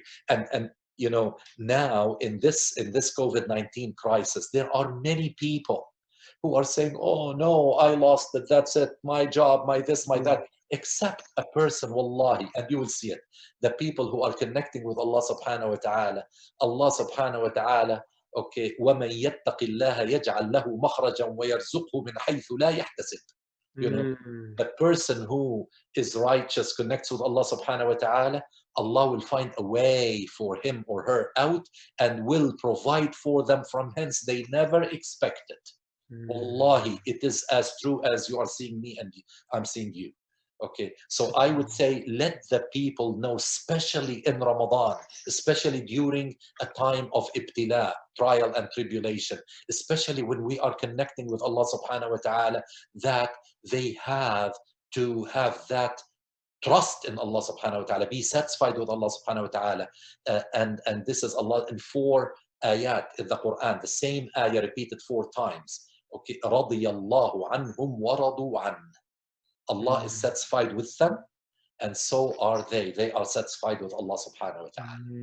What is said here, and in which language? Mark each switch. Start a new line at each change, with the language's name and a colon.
English: And you know, now in this COVID-19 crisis, there are many people who are saying, oh no, I lost it, that's it, my job, my this, my that. Except a person, wallahi, and you will see it, the people who are connecting with Allah subhanahu wa ta'ala.
Arabic: Allah subhanahu wa ta'ala, okay, وَمَنْ يَتَّقِ اللَّهَ يَجْعَلْ لَهُ مَخْرَجًا وَيَرْزُقْهُ مِنْ حَيْثُ لَا يَحْتَسِبُ.
English: You know, the person who is righteous, connects with Allah subhanahu wa ta'ala, Allah will find a way for him or her out and will provide for them from hence they never expected. Wallahi, it is as true as you are seeing me and I'm seeing you. Okay, so I would say let the people know, especially in Ramadan, especially during a time of ibtila, trial and tribulation, especially when we are connecting with Allah subhanahu wa ta'ala, that they have to have that trust in Allah subhanahu wa ta'ala, be satisfied with Allah subhanahu wa ta'ala. And this is Allah in 4 ayat in the Quran, the same ayah repeated 4 times.
Arabic: Okay, رَضِيَ اللَّهُ عَنْهُمْ وَرَضُوا عَنْهُ.
English: Allah is satisfied with them, and so are they. They are satisfied with Allah subhanahu wa ta'ala.